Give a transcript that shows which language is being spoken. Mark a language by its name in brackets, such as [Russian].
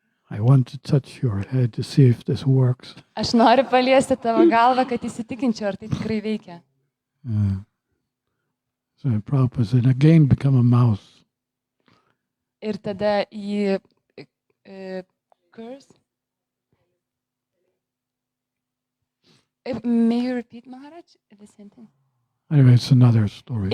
[English] I want to touch your head to see if this works. [Lithuanian] Aš noriu paliesti tavo galvą, kad įsitikinčiau, ar tai tikrai veikia. [English] So Prabhupada said, again become a mouse. [Lithuanian] Ir tada jį curse. [English] May you repeat, Maharaj, the sentence? Anyway, it's another story.